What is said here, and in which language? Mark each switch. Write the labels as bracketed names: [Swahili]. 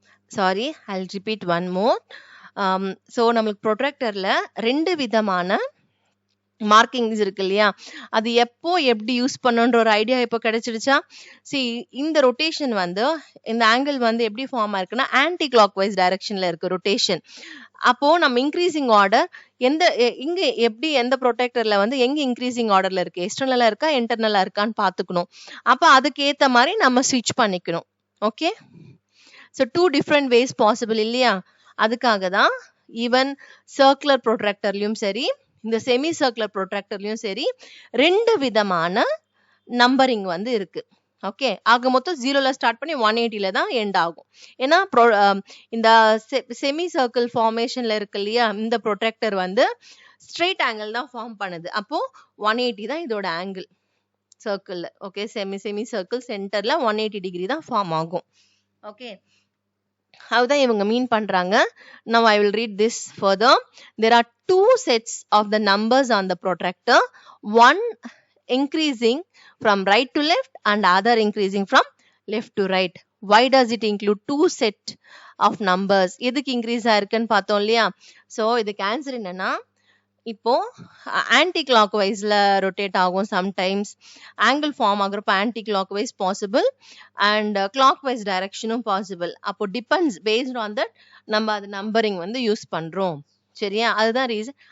[English] Sorry, I'll repeat one more. [Tamil] So நம்மளுக்கு ப்ரொடெக்டர்ல 2 விதமான markings இருக்கு இல்லையா, அது எப்போ எப்படி யூஸ் பண்ணுன்ற ஒரு ஐடியா இப்போ கிடைச்சிடுச்சா? சி, இந்த ரொட்டேஷன் வந்து இந்த ஆங்கிள் வந்து எப்படி ஃபார்ம் ஆயிருக்குன்னா ஆன்டி கிளாக் வைஸ் டைரக்ஷன்ல இருக்கு ரொட்டேஷன். அப்போ நம்ம இன்க்ரீசிங் ஆர்டர் இங்க எப்படி எந்த ப்ரொடெக்டர்ல வந்து எங்க இன்க்ரீசிங் ஆர்டர்ல இருக்கு, எக்ஸ்டர்னலா இருக்கா இன்டர்னலா இருக்கான்னு பாத்துக்கணும். அப்ப அதுக்கு ஏத்த மாதிரி நம்ம ஸ்விட்ச் பண்ணிக்கணும். Okay, so 2 different ways possible இல்லையா? அதுக்காக தான் ஈவன் சர்க்குலர் ப்ரொட்ராக்டர்லயும் சரி, இந்த செமி சர்க்குலர் ப்ரொட்ராக்டர்லயும் சரி 2 விதமான நம்பரிங் வந்து இருக்கு. ஓகே, ஆக மொத்தம் 0ல ஸ்டார்ட் பண்ணி 180ல தான் எண்ட் ஆகும். ஏன்னா இந்த செமி சர்க்கிள் ஃபார்மேஷன்ல இருக்கு இல்லையா, இந்த ப்ரொட்ராக்டர் வந்து ஸ்ட்ரெயிட் ஆங்கிள் தான் ஃபார்ம் பண்ணுது. அப்போ 180 தான் இதோட ஆங்கிள் சர்க்கிள்ல. ஓகே, செமி சர்க்கிள் சென்டர்ல 180 டிகிரி தான் ஃபார்ம் ஆகும். ஓகே, அதுதான் இவங்க மீன் பண்றாங்க. [English] Now I will read this further. There are 2 sets of the numbers on the protractor, one increasing from right to left and other increasing from left to right. Why does it include 2 set of numbers? [Tamil] எதுக்கு increase ஆயிருக்குன்னு பார்த்தோம் இல்லையா? So இதுக்கு answer என்னன்னா, இப்போ anti clock வைஸ்ல rotate ஆகும். Sometimes angle form ஆகுறப்ப anti clock wise possible and clock wise டைரக்ஷனும் possible. அப்போ [English] depends based on that [Tamil] நம்ம அது நம்பரிங் வந்து யூஸ் பண்றோம். சரியா? அதுதான் ரீசன்.